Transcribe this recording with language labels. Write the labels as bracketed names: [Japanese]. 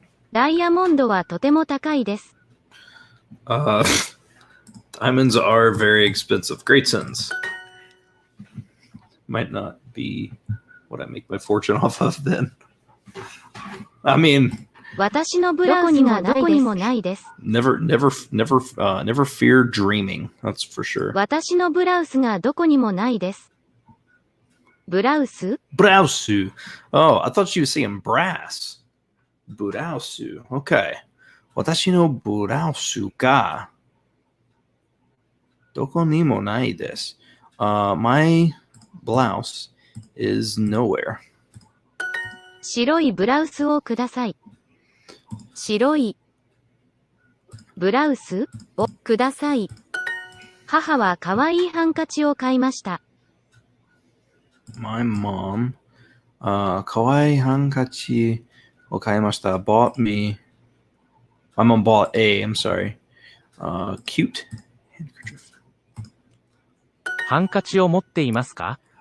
[Japanese] ダイヤモンドはとても高いです。 [English] Diamonds are very expensive. Great sentence. Might not be what I make my fortune off of then. I mean, [Japanese] 私のブラウスがどこにもないです。 [English] never fear dreaming. That's for sure. [Japanese] 私のブラウスがどこにもないです。ブラウス Brausu. [English] Oh, I thought you were saying brass. [Japanese] Burausu. Okay. Watashi no burausu ga doko ni mo nai desu. [English] My blouse is nowhere. [Japanese] 白いブラウスをください。白いブラウスをください。母はかわいいハンカチを買いました。 [English] My mom, [Japanese] kawaii hankachi o kaimashita, [English] bought me. My mom bought I'm sorry, cute handkerchief. [Japanese] ハンカチを持っていますか？